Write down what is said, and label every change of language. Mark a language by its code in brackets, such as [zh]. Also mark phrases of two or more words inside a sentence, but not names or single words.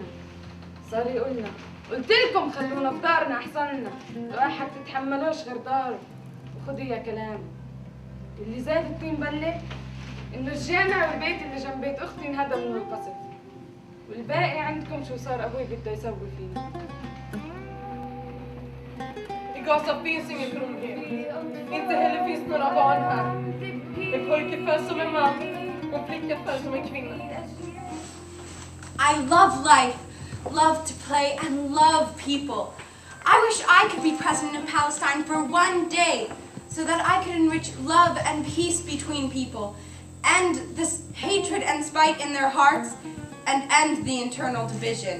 [ar] صار يقولنا قلت لكم خلونا في دارنا احسن لنا، الواحد تتحملوش غير داره وخدوا يا كلام. اللي زاد الطين بله انه الجامع والبيت اللي جنب بيت اختي انهدم من القصف، والباقي عندكم شو صار ابوي بده يسوي فيه. [sv] I Gaza finns ingen trygghet. Inte heller finns några barn här. En pojke föds som en man och en flicka föds som en kvinna. [en] I love life, love to play, and love people. I wish I could be president of Palestine for 1 day so that I could enrich love and peace between people, end this hatred and spite in their hearts, and end the internal division.